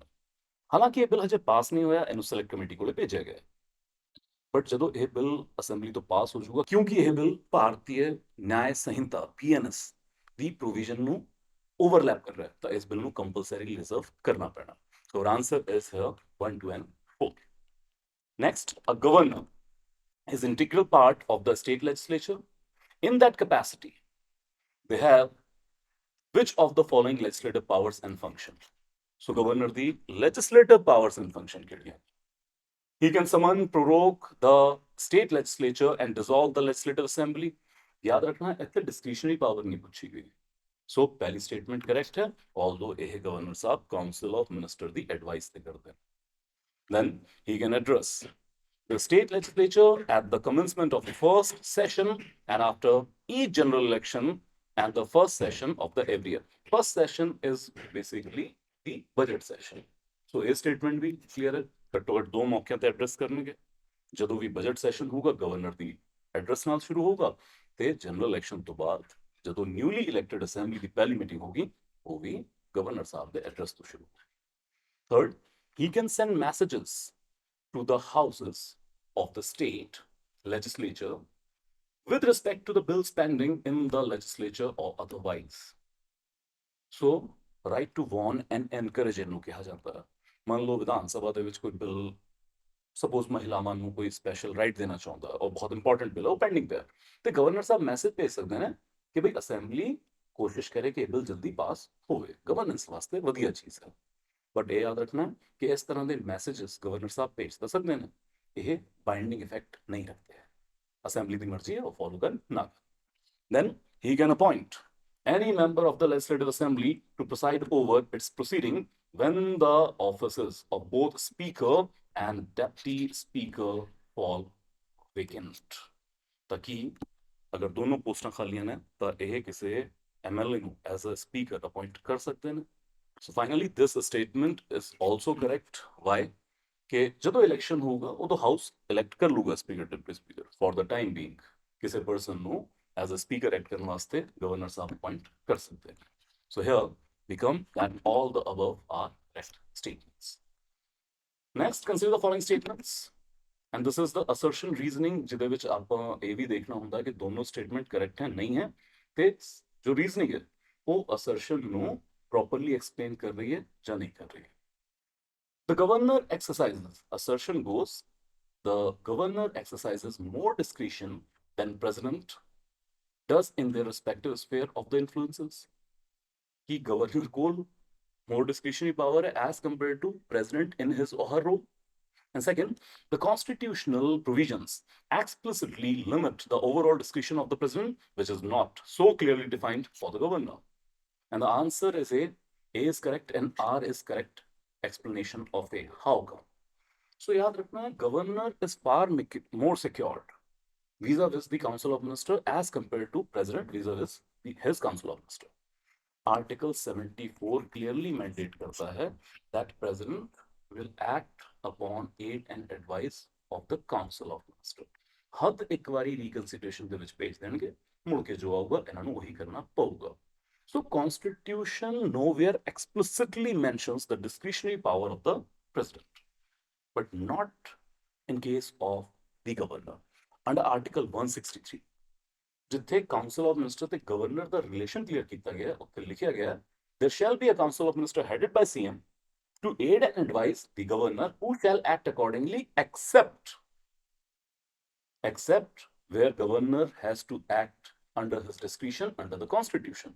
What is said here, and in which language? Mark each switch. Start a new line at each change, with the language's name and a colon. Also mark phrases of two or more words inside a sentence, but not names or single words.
Punjabi: ਹਾਲਾਂਕਿ ਇਹ ਬਿੱਲ ਹਜੇ ਪਾਸ ਨਹੀਂ ਹੋਇਆ, ਇਹਨੂੰ
English: select committee
Punjabi: ਕੋਲੇ ਭੇਜਿਆ ਗਿਆ। ਬਟ ਜਦੋਂ ਇਹ ਬਿੱਲ ਅਸੈਂਬਲੀ ਤੋਂ ਪਾਸ ਹੋ ਜਾਊਗਾ, ਕਿਉਂਕਿ ਇਹ ਬਿੱਲ ਭਾਰਤੀ ਨਿਆਇ ਸੰਹਿਤਾ PNS ਦੀ ਪ੍ਰੋਵੀਜ਼ਨ ਨੂੰ ਓਵਰਲੈਪ ਕਰ ਰਿਹਾ, ਤਾਂ ਇਸ ਬਿੱਲ ਨੂੰ
English: compulsory reserve
Punjabi: ਕਰਨਾ ਪੈਣਾ।
English: so answer is here 1, 2 and 4। Next, a governor is integral part of the state legislature। In that capacity, they have which of the following legislative powers and functions? So governor the legislative powers and function ਕਿਹੜੀਆਂ? He can summon, prorogue the state legislature and dissolve the legislative assembly।
Hindi: याद रखना
English: ਇੱਥੇ discretionary power
Hindi: नहीं पूछी गई।
English: So पहली statement correct है, although ਇਹ governor ਸਾਹਿਬ council of minister ਦੀ advice
Punjabi: ਤੇ ਕਰਦੇ
English: हैं। Then he can address the state legislature at the commencement of the first session and after each general election and the first session of the every year। First session is basically the budget session।
Punjabi: ਸੋ ਇਹ ਸਟੇਟਮੈਂਟ ਵੀ ਕਲੀਅਰ ਹੈ। ਘੱਟੋ ਘੱਟ ਦੋ ਮੌਕਿਆਂ ਤੇ ਐਡਰੈਸ ਕਰਨਗੇ, ਜਦੋਂ ਵੀ ਬਜਟ ਸੈਸ਼ਨ ਹੋਊਗਾ ਗਵਰਨਰ ਦੀ ਐਡਰੈਸ ਨਾਲ ਸ਼ੁਰੂ ਹੋਊਗਾ, ਤੇ
English: general election
Punjabi: ਤੋਂ ਬਾਅਦ ਜਦੋਂ
English: newly elected assembly
Punjabi: ਦੀ ਪਹਿਲੀ ਮੀਟਿੰਗ ਹੋਗੀ ਉਹ ਵੀ ਗਵਰਨਰ ਸਾਹਿਬ ਦੇ ਐਡਰੈਸ ਤੋਂ ਸ਼ੁਰੂ ਹੋਊਗੀ।
English: Third, he can send messages to the houses of the state legislature with respect to the bills pending in the legislature or otherwise. So, right to warn and encourage
Punjabi: ਇਹਨੂੰ ਕਿਹਾ ਜਾਂਦਾ ਹੈ। ਮੰਨ ਲਓ ਵਿਧਾਨ ਸਭਾ ਦੇ ਵਿੱਚ ਕੋਈ ਬਿੱਲ, ਸਪੋਜ਼ ਮਹਿਲਾਵਾਂ ਨੂੰ ਕੋਈ
English: special right
Punjabi: ਦੇਣਾ ਚਾਹੁੰਦਾ ਔਰ ਬਹੁਤ
English: important bill
Punjabi: ਹੈ, ਉਹ ਪੈਂਡਿੰਗ ਪਿਆ, ਤੇ ਗਵਰਨਰ ਸਾਹਿਬ ਮੈਸੇਜ ਭੇਜ ਸਕਦੇ ਨੇ ਕਿ ਭਈ ਅਸੈਂਬਲੀ ਕੋਸ਼ਿਸ਼ ਕਰੇ ਕਿ ਇਹ ਬਿੱਲ ਜਲਦੀ ਪਾਸ ਹੋਵੇ, ਗਵਰਨੈਂਸ ਵਾਸਤੇ ਵਧੀਆ ਚੀਜ਼ ਹੈ। ਬਟ ਇਹ ਯਾਦ ਰੱਖਣਾ ਕਿ ਇਸ ਤਰ੍ਹਾਂ ਦੇ ਮੈਸੇजेस ਗਵਰਨਰ ਸਾਹਿਬ ਭੇਜ ਤਾਂ ਸਕਦੇ ਨੇ, ਇਹ
English: binding effect
Punjabi: ਨਹੀਂ ਰੱਖਦੇ ਹੈ। ਅਸੈਂਬਲੀ ਦੀ ਮਰਜ਼ੀ ਹੈ ਉਹ ਫੋਲੋ ਕਰਨ ਨਾ ਕਰਨ।
English: Then he can appoint any member of the legislative assembly to preside over its proceeding when the offices of both speaker and deputy speaker fall vacant।
Punjabi: ਤਾਂ ਕਿ ਅਗਰ ਦੋਨੋਂ ਪੋਸਟਾਂ ਖਾਲੀਆਂ ਨੇ ਤਾਂ ਇਹ ਕਿਸੇ ਐਮਐਲਏ ਨੂੰ
English: as a speaker appoint
Punjabi: ਕਰ ਸਕਦੇ ਨੇ।
English: So finally, this statement is also correct. Why?
Punjabi: कि ਜਦੋਂ ਇਲੈਕਸ਼ਨ ਹੋਊਗਾ ਉਦੋਂ ਹਾਊਸ ਇਲੈਕਟ ਕਰ ਲੂਗਾ
English: speaker deputy speaker for the time being,
Punjabi: ਕਿਸੇ ਪਰਸਨ ਨੂੰ
English: as a speaker act
Punjabi: ਕਰਨ ਵਾਸਤੇ ਗਵਰਨਰ ਸਾਹਿਬ ਅਪਾਇੰਟ ਕਰ ਸਕਦੇ ਨੇ।
English: So here we come that all the above are correct statements. Next, consider the following statements. And this is the assertion reasoning
Punjabi: ਜਿਹਦੇ ਵਿੱਚ ਆਪਾਂ ਇਹ ਵੀ ਦੇਖਣਾ ਹੁੰਦਾ ਕਿ ਦੋਨੋਂ
English: statement correct
Punjabi: ਹੈ ਨਹੀਂ ਹੈ, ਤੇ ਜੋ ਰੀਜ਼ਨਿੰਗ ਹੈ ਉਹ ਅਸਰਸ਼ਨ ਨੂੰ
English: properly explain
Hindi: कर रही है या नहीं कर रही है।
English: The governor exercises, assertion goes, the governor exercises more discretion than president does in their respective sphere of the influences। कि governor को more discretionary power as compared to president in his or her role। And second, the constitutional provisions explicitly limit the overall discretion of the president, which is not so clearly defined for the governor। And the answer is A. A is correct and R is correct explanation of A. How come?
Hindi: So याद रखना,
English: governor is far more secured vis-a-vis the council of minister as compared to president vis-a-vis his council of minister। Article 74 clearly mandate
Hindi: करता है
English: that president will act upon aid and advice of the council of minister।
Punjabi: ਹੱਦ ਇੱਕ ਵਾਰੀ reconsideration ਦੇ ਵਿੱਚ ਭੇਜ ਦੇਣਗੇ, ਮੁੜ ਕੇ ਜੋ ਆਊਗਾ ਇਹਨਾਂ ਨੂੰ ਉਹੀ ਕਰਨਾ ਪਊਗਾ।
English: So Constitution nowhere explicitly mentions the discretionary power of the president, but not in case of the governor। Under Article 163, जिथे Council of Minister ਤੇ Governor ਦਾ relation clear
Punjabi: ਕੀਤਾ ਗਿਆ, ਉੱਥੇ ਲਿਖਿਆ ਗਿਆ
English: there shall be a Council of Minister headed by CM to aid and advise the governor, who shall act accordingly except where governor has to act under his discretion under the Constitution।